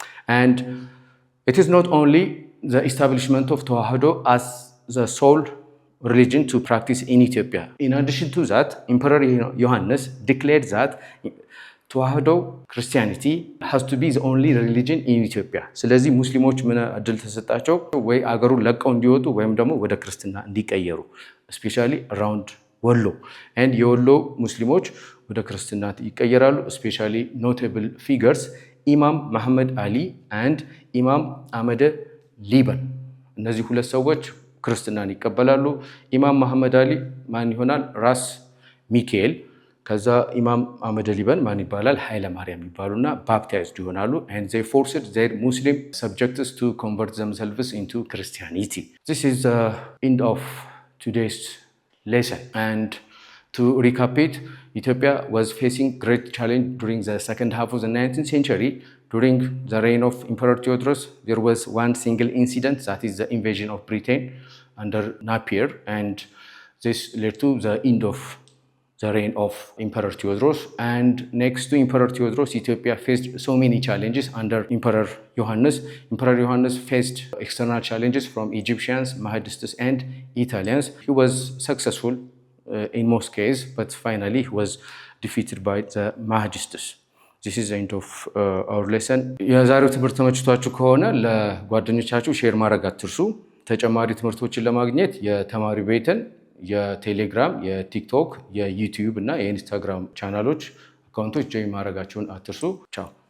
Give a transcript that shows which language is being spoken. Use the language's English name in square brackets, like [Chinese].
[English] And it is not only the establishment of Tawhado as the sole religion to practice in Ethiopia. In addition to that, Emperor Yohannes declared that Tawhado Christianity has to be the only religion in Ethiopia. [Amharic] ስለዚህ ሙስሊሞች ምን እድል ተሰጣቸው? ወይ አገሩን ለቀው እንዲወጡ ወይም ደግሞ ወደ ክርስትና እንዲቀየሩ ስፔሻሊ አራውንድ ወሎ and የወሎ ሙስሊሞች ወደ ክርስትና ይቀየራሉ። [English] ስፔሻሊ ኖቴብል ፊገርስ [Amharic] ኢማም መሐመድ አሊ and ኢማም አመደ ሊበን። እነዚህ ሁለት ሰዎች ክርስትናን ይቀበላሉ። ኢማም መሐመድ አሊ ማን ይሆናል? ራስ ሚካኤል። ከዛ ኢማም አመደ ሊበን ማን ይባላል? ኃይለ ማርያም ይባሉና ባፕታይዝድ ይሆናሉ [English] and they forced their Muslim subjects to convert themselves into Christianity. This is the end of today's lesson, and to recap it, Ethiopia was facing great challenge during the second half of the 19th century. During the reign of Emperor Theodorus, there was one single incident, that is the invasion of Britain under Napier, and this led to the end of the reign of Emperor Theodorus. And next to Emperor Theodorus, Ethiopia faced so many challenges under Emperor Yohannes. Emperor Yohannes faced external challenges from Egyptians, Mahdists, and Italians. He was successful in most cases, but finally he was defeated by the Mahdists. This is the end of our lesson. [Amharic] የዛሬው ትምህርት ተመችቷችሁ ከሆነ ለጓደኞቻችሁ ሼር ማድረግ አትርሱ። ተጨማሪ ትምህርቶችን ለማግኘት የተማሪ ቤትን የቴሌግራም፣ የቲክቶክ፣ የዩቲዩብ እና የኢንስታግራም ቻናሎች አካውንቶች ጆይን ማድረጋችሁን አትርሱ። ቻው።